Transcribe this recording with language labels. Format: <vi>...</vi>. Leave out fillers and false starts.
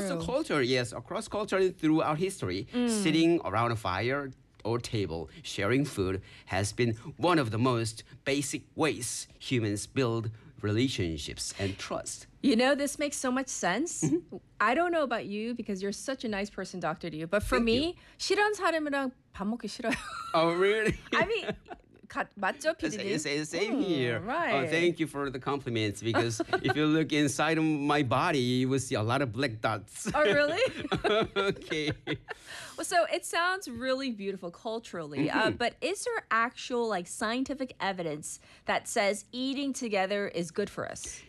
<en>The culture, yes, across culture and throughout history, sitting around a fire or table sharing food has been one of the most basic ways humans build relationships and trust. You know, this makes so much sense. I don't know about you because you're such a nice person, Dr. Liu, but for thank me,</en> <ko>싫은 사람이랑 밥 먹기 싫어요.</ko> <en>Oh, really? I mean,</en> <ko>맞죠, PD님?</ko> <en>Same here. Right. Oh, thank you for the compliments because if you look inside of my body, you will see a lot of black dots. Oh, really? Okay. Well, so it sounds really beautiful culturally, but is there actual like scientific evidence that says eating together is good for us?</en>